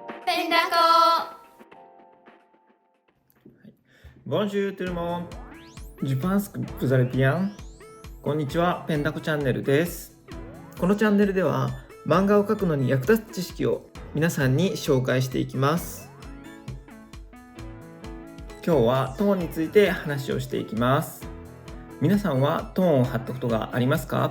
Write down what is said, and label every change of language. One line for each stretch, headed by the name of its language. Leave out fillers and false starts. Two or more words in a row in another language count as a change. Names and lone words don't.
Japanese: ペンダコ。
French: Bonjour tout le monde. Je pense que vous allez bien.
Japanese: こんにちは、ペンダコチャンネルです。このチャンネルでは漫画を描くのに役立つ知識を皆さんに紹介していきます。今日はトーンについて話をしていきます。皆さんはトーンを貼ったことがありますか？